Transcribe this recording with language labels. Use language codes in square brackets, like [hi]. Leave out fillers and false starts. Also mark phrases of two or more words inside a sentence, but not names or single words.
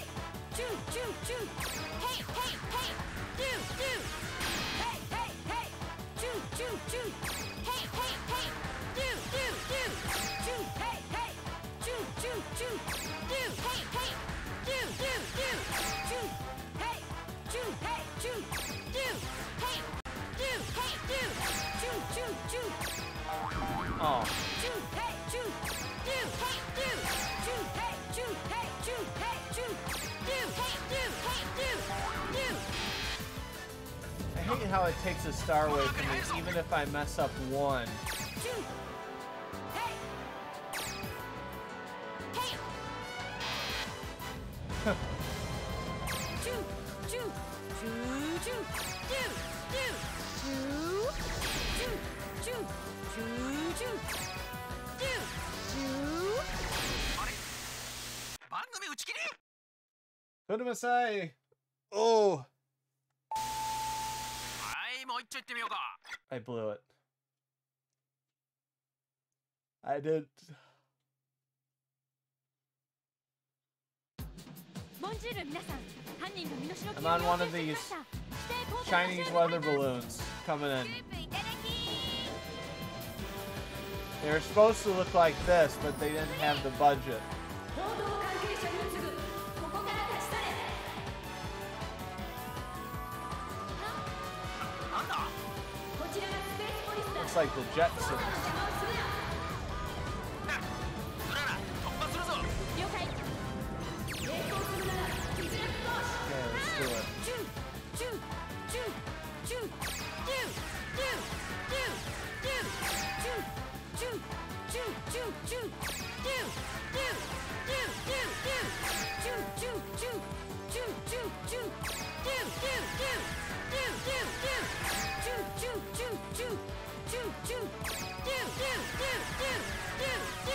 [en] Choo, choo, choo! Hey, hey, hey! Do, do! Hey, hey, hey! Choo, choo, choo! Hey, hey, hey! Do, do, do! Choo, hey, hey! Choo, choo, choo! Do, hey, hey! Do, do, do! Choo, hey! Choo, hey, choo! Do, hey! Do, hey, do! Choo, choo, choo! Oh. Choo, hey, choo! Do, hey, do! Choo, hey, choo, hey, choo, hey, choo! Do, hey, do, hey, do, do! I hate how it takes a star away from me, even if I mess up one. Choo! Hey! Hey! Choo! Choo! Choo! Choo! Do! Do! Choo! Choo! Choo! Choo! Choo! Do! Choo! [ja] あれ番組打ち切り Kudamasai! Oh! はいもう一丁いってみようか [en] I blew it. I did. [fr] Bonjour, [ja] 皆さん。犯人が身代 [en] I'm [ja] 金を [en] on [ja] 要 [en] one [ja] 求 [en] of [ja] してき [en] these [ja] ました。指定交代 [en] Chinese [ja] 場所へ [en] weather [ja] 向かいます [en] balloons coming in. [ja] スープいただき [en] They were supposed to look like this, but they didn't have the budget. [ja] 報道関係者に次ぐここから立ち去れなんだこちらがスペースポリスだ [en] Looks like the Jetsons. [ja] 邪魔をするなうらら突破するぞ了解抵抗するなら実力行使 [en] Okay, let's do it. Choo! Choo! Choo! Choo! Do! Do! Do! Do! Choo! Choo! Choo! Choo! Choo! Do! Do! Do! Do! Do! Choo! Choo! Choo! Choo! Choo! Choo! Do! Do! Do! Do! Do! Do! Choo! Choo! Choo! Choo! Choo! Choo! Do! Do! Do! Do! Do! Do!